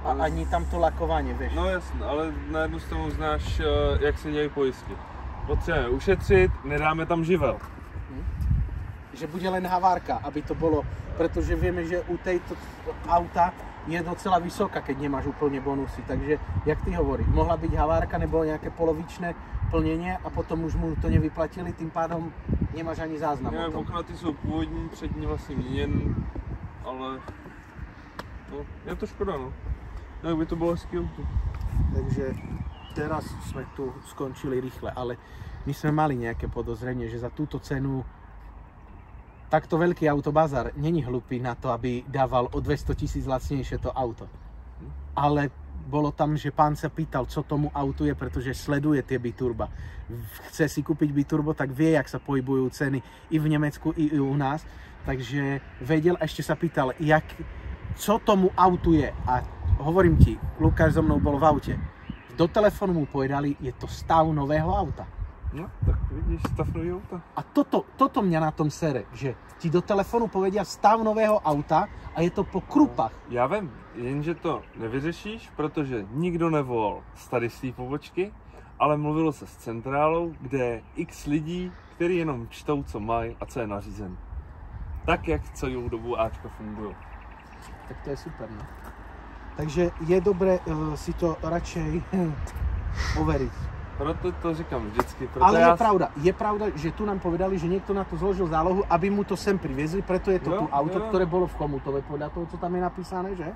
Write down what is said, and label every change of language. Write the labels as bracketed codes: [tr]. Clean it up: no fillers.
[cs] a ani tam to lakování, víš. No jasně, ale na jednu stranu znáš, jak se dějí pojistky. Potřebujeme ušetřit, nedáme tam živel. [sk] Že bude len havárka, aby to bolo, pretože vieme, že u tejto auta je docela vysoká, keď nemáš úplne bonusy. Takže, jak ty hovoríš, mohla byť havárka nebo nejaké polovičné plnenie a potom už mu to nevyplatili, tým pádom nemáš ani záznam o tom. [cs] Okna ty jsou původní, přední vlastně měněn, ale no, je to škoda, no. Jak by to bylo hezký auto. [sk] Takže teraz sme tu skončili rýchle, ale my sme mali nejaké podozrenie, že za túto cenu takto veľký autobazar není hlupý na to, aby dával o 200 000 lacnejšie to auto. Ale bolo tam, že pán sa pýtal, co tomu autu je, pretože sleduje tie biturba. Chce si kúpiť biturbo, tak vie, jak sa pohybujú ceny i v Nemecku, i u nás. Takže vedel, ešte sa pýtal, co tomu autu je. A hovorím ti, Lukáš so mnou bol v aute. Do telefonu mu povedali, je to stav nového auta. No, tak vidíš, stav nového auta. A toto mňa na tom sere, že ti do telefonu povedia stav nového auta a je to po krupách. [cs] Já vím, jenže to nevyřešíš, protože nikdo nevolal z tady z té pobočky, ale mluvilo se s centrálou, kde je x lidí, kteří jenom čtou, co mají a co je nařízen. Tak, jak celou dobu Ačka fungují. Tak to je super, no. [sk] Takže je dobré si to radšej overiť. [cs] Proto to říkám vždycky. [sk] Ale je pravda, že tu nám povedali, že niekto na to zložil zálohu, aby mu to sem priviezli, preto je to tu auto, ktoré bolo v Chomutove, podľa toho, co tam je napísané, že?